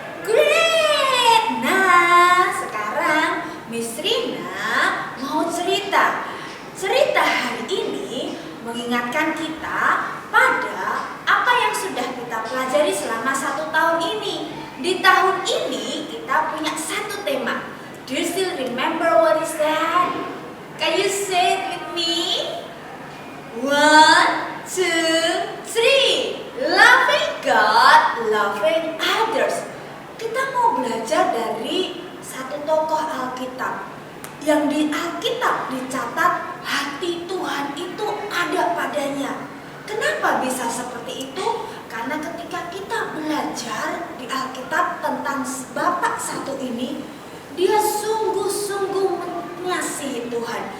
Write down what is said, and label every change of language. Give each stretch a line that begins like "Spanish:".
English: Great!
Indonesian: Nah, sekarang Miss Rina mau cerita. Cerita hari ini mengingatkan kita pada apa yang sudah kita pelajari selama 1 tahun ini. Di tahun ini kita punya satu tema.
English: Do you still remember what is that? Can you say it with me? 1, 2, 3. Loving God, loving others.
Indonesian: Kita mau belajar dari satu tokoh Alkitab. Yang di Alkitab dicatat hati Tuhan itu ada padanya. Kenapa bisa seperti itu? Karena ketika kita belajar di Alkitab tentang Bapak satu ini, dia sungguh-sungguh mengasihi Tuhan.